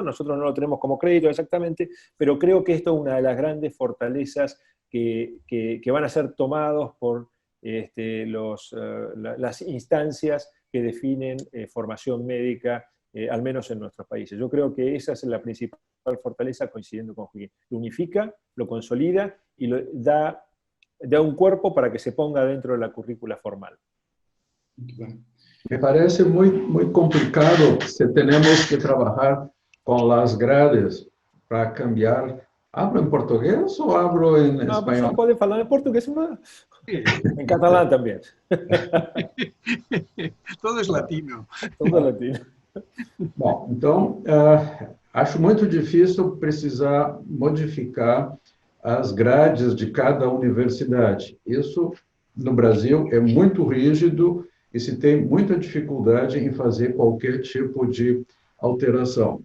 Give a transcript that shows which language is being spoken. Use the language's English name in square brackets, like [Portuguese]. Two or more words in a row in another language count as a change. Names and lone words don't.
[Spanish] Nosotros no lo tenemos como crédito exactamente, pero creo que esto es una de las grandes fortalezas que van a ser tomados por las instancias que definen formación médica, al menos en nuestros países. Yo creo que esa es la principal fortaleza, coincidiendo con Joaquín. Lo unifica, lo consolida y da un cuerpo para que se ponga dentro de la currícula formal. [Portuguese] Muito bem. [Spanish] Me parece muy complicado si tenemos que trabajar con las grades para cambiar. ¿Hablo en portugués o hablo en español? [Portuguese] Só pode falar em português, em catalán também. [Spanish] Todo es latino. Todo latino. [Portuguese] Bom, então, acho muito difícil precisar modificar as grades de cada universidade. Isso, no Brasil, é muito rígido e se tem muita dificuldade em fazer qualquer tipo de alteração.